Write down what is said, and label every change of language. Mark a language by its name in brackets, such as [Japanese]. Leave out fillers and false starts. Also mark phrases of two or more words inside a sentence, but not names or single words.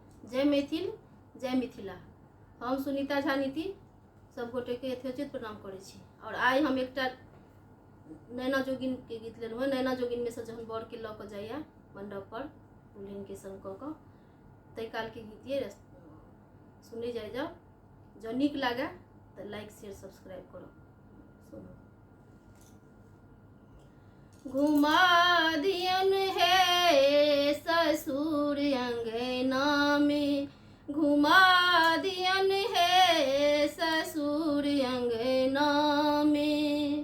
[Maithili] जय मैथिल, जय मिथिला। हम सुनीता झा नीति सब गोटे के यथोचित प्रणाम करै छी। और आइ हम एकटा नैना जोगिन के गीत लेलहुँ। नैना जोगिन में से जहन बर के लऽ कऽ जाइए मंडप पर दुल्हन के संग कऽ कऽ, तै काल के गीत ये सुने जाओ। जो नीक लागे तो [English] like share subscribe [Maithili] करो। सुनो। घुमा दियन है ससुर अंगना में, घुमा दियन है ससुर अंगना में।